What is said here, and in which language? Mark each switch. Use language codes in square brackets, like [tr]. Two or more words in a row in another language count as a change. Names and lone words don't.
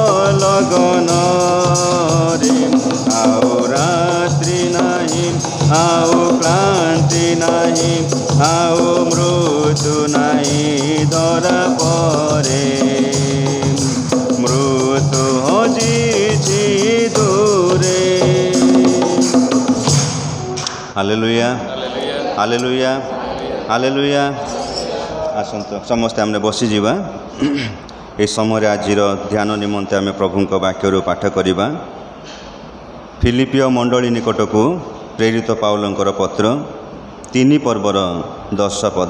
[or] লগନରେ ଆଉ ରାତ୍ରି ନାହି ଆଉ କ୍ଲାନ୍ତି ନାହି ଆଉ ମୃତ୍ୟୁ ନାହି ଧରା ପରେ ମୃତ୍ୟୁ ହଜିଛି ଦୂରେ। ହାଲେଲୁୟା ହାଲେଲୁୟା ହାଲେଲୁୟା। ଆସନ୍ତୁ ସମସ୍ତେ ଆମେ ବସିଯିବା। ଏହି ସମୟରେ ଆଜିର ଧ୍ୟାନ ନିମନ୍ତେ ଆମେ ପ୍ରଭୁଙ୍କ ବାକ୍ୟରୁ ପାଠ କରିବା। ଫିଲିପିଓ ମଣ୍ଡଳୀ ନିକଟକୁ ପ୍ରେରିତ ପାଉଲଙ୍କର ପତ୍ର 3 ପର୍ବର 10 ପଦ।